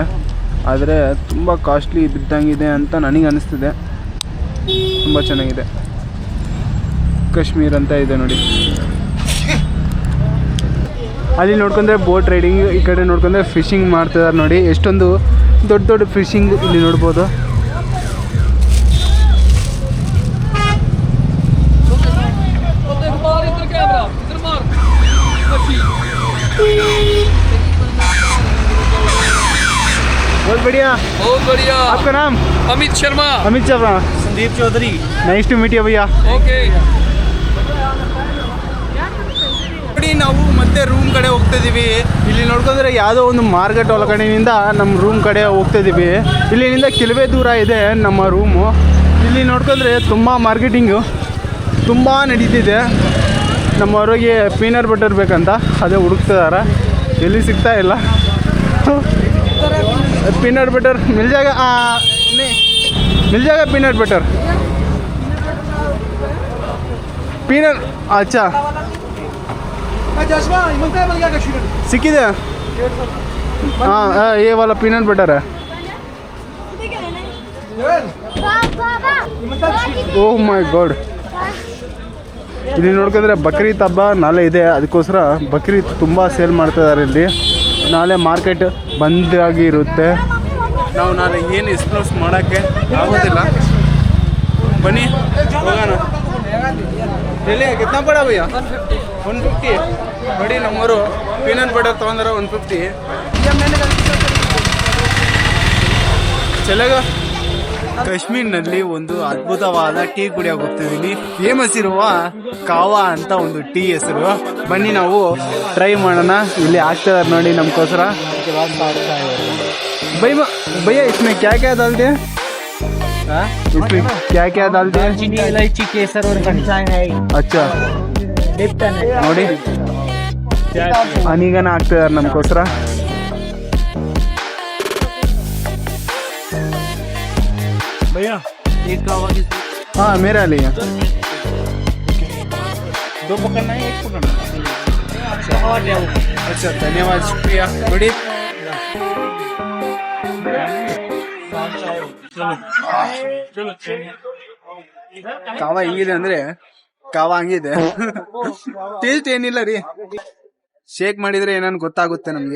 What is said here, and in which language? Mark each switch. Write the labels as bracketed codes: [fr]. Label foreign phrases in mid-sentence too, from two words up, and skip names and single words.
[kn] ಆದರೆ ತುಂಬ ಕಾಸ್ಟ್ಲಿ ಬಿದ್ದಂಗಿದೆ ಅಂತ ನನಗೆ ಅನಿಸ್ತಿದೆ. ತುಂಬ ಚೆನ್ನಾಗಿದೆ. ಕಾಶ್ಮೀರ್ ಅಂತ ಇದೆ ನೋಡಿ. ಅಲ್ಲಿ ನೋಡ್ಕೊಂಡ್ರೆ [en] boat riding, [kn] ಈ ಕಡೆ ನೋಡ್ಕೊಂಡ್ರೆ ಫಿಶಿಂಗ್ ಮಾಡ್ತಿದ್ದಾರೆ ನೋಡಿ. ಎಷ್ಟೊಂದು ದೊಡ್ಡ ಫಿಶಿಂಗ್ ಇಲ್ಲಿ ನೋಡ್ಬೋದು. [hi] बहुत बढ़िया. आपका नाम? अमित शर्मा. संदीप चौधरी. [en] Nice to meet you [hi] भैया. ओके. [kn] ನೋಡಿ ನಾವು ಮತ್ತೆ ರೂಮ್ ಕಡೆ ಹೋಗ್ತಿದ್ದೀವಿ. ಇಲ್ಲಿ ನೋಡ್ಕೊಂಡ್ರೆ ಯಾವುದೋ ಒಂದು ಮಾರ್ಕೆಟ್ ಒಳಗಡೆಯಿಂದ ನಮ್ಮ ರೂಮ್ ಕಡೆ ಹೋಗ್ತಿದ್ದೀವಿ. ಇಲ್ಲಿಂದ ಕೆಲವೇ ದೂರ ಇದೆ ನಮ್ಮ ರೂಮು. ಇಲ್ಲಿ ನೋಡ್ಕೊಂಡ್ರೆ ತುಂಬ ಮಾರ್ಕೆಟಿಂಗು ತುಂಬ ನಡೀತಿದೆ. ನಮ್ಮವ್ರಿಗೆ [en] peanut butter [kn] ಬೇಕಂತ ಅದೇ ಹುಡುಕ್ತಿದ್ದಾರೆ, ಎಲ್ಲಿ ಸಿಗ್ತಾ ಇಲ್ಲ. [en] peanut butter [hi] मिल जाएगा? नहीं मिल जाएगा [en] peanut butter. [hi] पीनट अच्छा सिक्किदे. हाँ ये वाला [en] peanut butter [hi] है. [en] Oh my god. [kn] ಇಲ್ಲಿ ನೋಡ್ಕೊಂಡ್ರೆ ಬಕ್ರೀದ್ ಹಬ್ಬ ನಾಳೆ ಇದೆ, ಅದಕ್ಕೋಸ್ಕರ ಬಕ್ರೀದ್ ತುಂಬ ಸೇಲ್ ಮಾಡ್ತಿದ್ದಾರೆ ಇಲ್ಲಿ. ನಾಳೆ ಮಾರ್ಕೆಟ್ ಬಂದಾಗಿ ಇರುತ್ತೆ. ನಾವು ನಾಳೆ ಏನು ಎಕ್ಸ್ಪ್ಲೋರ್ಸ್ ಮಾಡೋಕ್ಕೆ ಆಗೋದಿಲ್ಲ. ಬನ್ನಿ ಹೋಗೋಣ. ಎಲ್ಲಿ [hi] कितना पड़ा भैया? [kn] 150 ನೋಡಿ. ನಮ್ಮವರು [en] peanut butter [kn] ತೊಗೊಂಡ್ರೆ 150 ಚಲೆಗ. ಕಾಶ್ಮೀರ್ನಲ್ಲಿ ಒಂದು ಅದ್ಭುತವಾದ ಟೀ ಕುಡಿಯೋಕೆ ಹೋಗ್ತಿದೀನಿ. ಫೇಮಸ್ ಇರುವ ಕಾವಾ ಅಂತ ಒಂದು ಟೀ ಹೆಸರು. ಬನ್ನಿ ನಾವು ಟ್ರೈ ಮಾಡೋಣ. ಇಲ್ಲಿ ಆಗ್ತಿದಾರೆ ನೋಡಿ ನಮ್ಗೋಸ್ಕರ. [hi] भैया इसमें क्या क्या डालते हैं? इसमें क्या क्या डालते हैं? चीनी, इलायची, केसर और पंचांग है. अच्छा लिप्टन है. [kn] ನೋಡಿ ಹನಿಗನ ಆಗ್ತಿದಾರೆ ನಮ್ಗೋಸ್ಕರ. [hi] भैया एक कावा की हाँ मेरा लिया. दो पकड़ना है, एक पकड़ना है. अच्छा धन्यवाद शुक्रिया. [kn] ನೋಡಿ ಕಾವಾ ಹೆಂಗಿದೆ ಅಂದ್ರೆ ಕಾವಾ ಹಂಗಿದೆ. ಟೇಸ್ಟ್ ಏನಿಲ್ಲ ರೀ. ಶೇಕ್ ಮಾಡಿದ್ರೆ ಏನನ್ ಗೊತ್ತಾಗುತ್ತೆ ನಮ್ಗೆ.